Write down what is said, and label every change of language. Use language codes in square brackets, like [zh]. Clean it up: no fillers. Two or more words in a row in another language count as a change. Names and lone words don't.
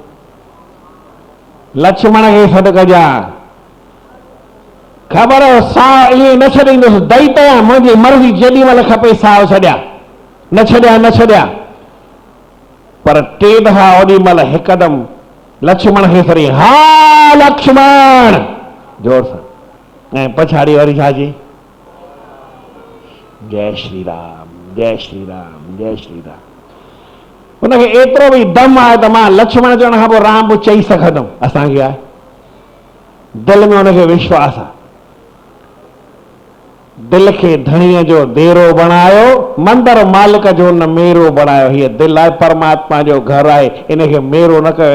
[sd] लक्ष्मण खे सॾु कजां। ख़बर साह ईअं न छॾींदुसि, दैत आहियां, मुंहिंजी मर्ज़ी, जेॾी महिल खपे साह छॾिया, न छॾिया न छॾिया। पर टे दफ़ा ओॾी महिल हिकदमि लक्ष्मण खे सरी, हा लक्ष्मण जोर सां, ऐं पछाड़ी वरी छा चई, जय श्री राम, जय श्री राम, जय श्री राम। उनखे एतिरो बि दम आहे त मां लक्ष्मण चवण खां पोइ राम बि चई सघंदुमि। असांखे आहे, दिलि में उनखे विश्वास आहे। दिलि खे धणीअ जो देरो बणायो, मंदर मालिक जो न मेरो बणायो। हीअ दिलि आहे, परमात्मा जो घर आहे, इनखे मेरो न कयो।